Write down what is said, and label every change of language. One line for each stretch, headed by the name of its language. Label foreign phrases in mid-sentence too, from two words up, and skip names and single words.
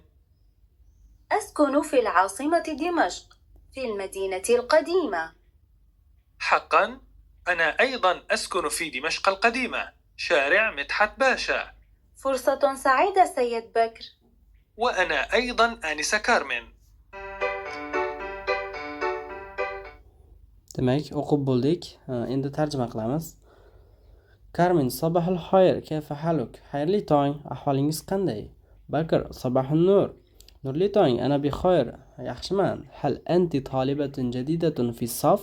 Arabic: أسكن في العاصمة دمشق، في المدينة القديمة. حقا، أنا أيضا أسكن في دمشق القديمة، شارع مدحت باشا. فرصة سعيدة سيد بكر. وأنا أيضا آنسة كارمن.
Uzbek: Demak, o'qib bo'ldik. Endi tarjima qilamiz.
Arabic: Karmin, صباح الخير، كيف حالك?
Uzbek: Xayrli tong, ahvolingiz qanday?
Arabic: Bakr, صباح النور.
Uzbek: Nurli tong,
Arabic: أنا بخير, yaxshiman. هل أنتِ طالبة جديدة في الصف?